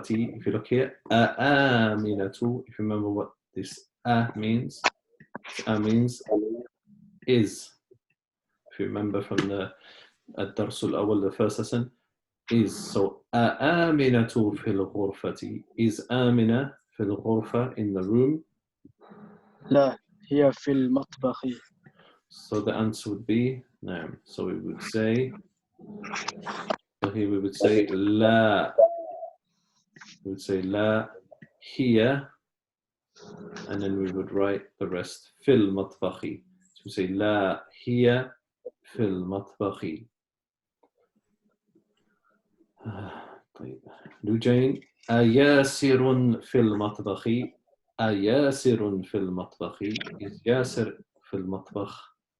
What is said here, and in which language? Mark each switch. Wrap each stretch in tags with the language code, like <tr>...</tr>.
<en>If you look here, آمنة. If you remember what this means, means is. If you remember from the الدرس الأول, the first lesson, is.</en> <ar>So آمنة في الغرفة.</ar> <en>Is آمنة في الغرفة, in the room?</en> <ar>لا, هي في المطبخ.</ar> <en>So the answer would be نعم. So we would say, so here we would say لا. We would say لا هي, and then we would write the rest في المطبخ.</en> <ar>So we say لا هي في المطبخ. طيب. لوجين. أياسر في المطبخ؟ أياسر في المطبخ. Is ياسر في المطبخ؟</ar>